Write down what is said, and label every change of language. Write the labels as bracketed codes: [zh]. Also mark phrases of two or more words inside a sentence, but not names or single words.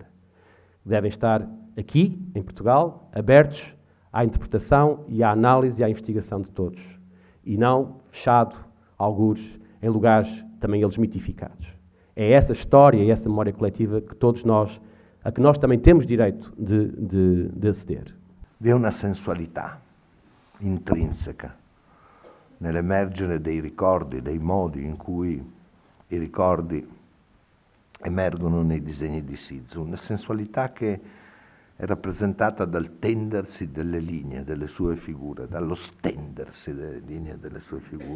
[pt] Devem estar aqui, em Portugal, abertos à interpretação e à análise e à investigação de todos, e não fechado, algures, em lugares também eles mitificados. É essa história e essa memória coletiva que todos nós, a que nós também temos direito de aceder. [it] Vi una sensualità intrinseca nell'emergere dei ricordi, dei modi in cui i ricordi emergono nei disegni di Sizu, una sensualità che è rappresentata dal tendersi delle linee delle sue figure, dallo stendersi delle linee delle sue figure.